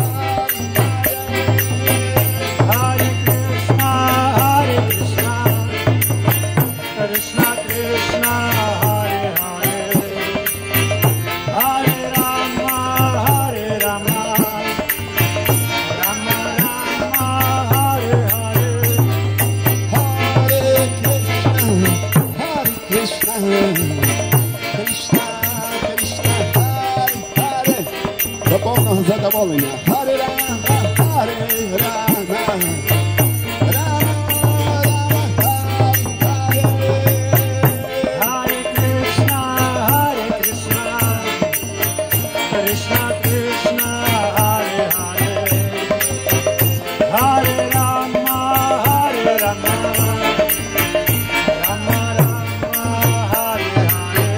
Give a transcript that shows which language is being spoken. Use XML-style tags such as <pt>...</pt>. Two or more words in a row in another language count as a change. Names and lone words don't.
<sa>Hare Krishna, Krishna Krishna, Hare Hare, Hare Rama, Rama Rama, Hare Hare, Hare Krishna, Krishna Krishna, Hare Hare,</sa> <uk>до повного задоволення.</uk> <sa>Hare Rama, Hare Rama, Rama Rama, Hare Hare. Hare Krishna, Krishna Krishna, Hare Hare, Hare Rama, Rama Rama, Hare Hare,</sa>